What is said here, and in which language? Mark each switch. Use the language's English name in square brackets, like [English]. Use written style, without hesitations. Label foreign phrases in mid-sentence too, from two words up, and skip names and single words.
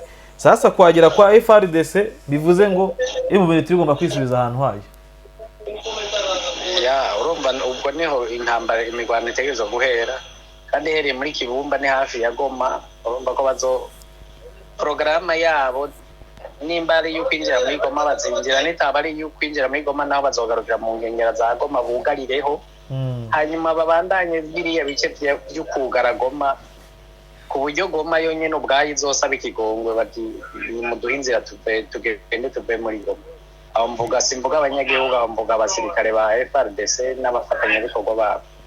[Rundi] Sasa kwagera kwa FRDC bivuze ngo M23 igomba kwisubiza ahantu hayo. Urumva ubwo niho intambara imigwano itegerezwa guhera, kandi hereye muri Kibumba ni hafi ya Goma. Urumva ko porogaramu yabo nimba ari yo kwinjira muri Goma bazinjira, nitaba ari yo kwinjira muri Goma naho bazogarukira mu nkengera za Goma bugarireho, hanyuma babandanye biriya bice byo kugara Goma, ku buryo Goma yonyine ubwayo izosaba ikigongwe bati muduhe inzira tugende tuve muri Goma. Aho mvuga simvuga abanyagihugu, aho mvuga abasirikare ba FRDC n'abafatanyabikorwa babo.